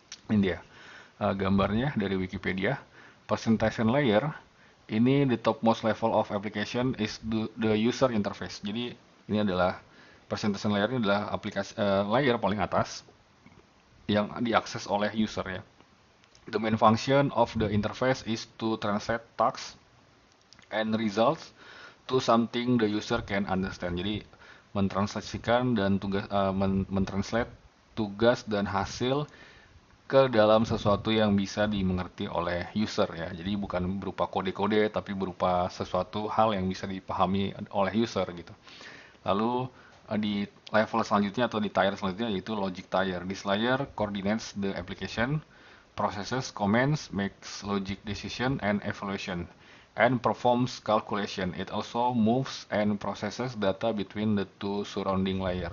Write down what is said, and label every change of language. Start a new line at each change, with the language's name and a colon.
Indonesian: Ini dia gambarnya dari Wikipedia.
English: Presentation layer ini the topmost level of application is the user interface.
Indonesian: Jadi ini adalah presentation layer, ini adalah aplikasi layer paling atas yang diakses oleh user ya.
English: The main function of the interface is to translate text and results to something the user can understand.
Indonesian: Jadi mentranslasikan dan mentranslate tugas dan hasil ke dalam sesuatu yang bisa dimengerti oleh user ya. Jadi bukan berupa kode-kode tapi berupa sesuatu hal yang bisa dipahami oleh user gitu. Lalu di level selanjutnya atau di tier selanjutnya yaitu logic tier.
English: This layer coordinates the application, processes commands, makes logic decision and evaluation, and performs calculation. It also moves and processes data between the two surrounding layer.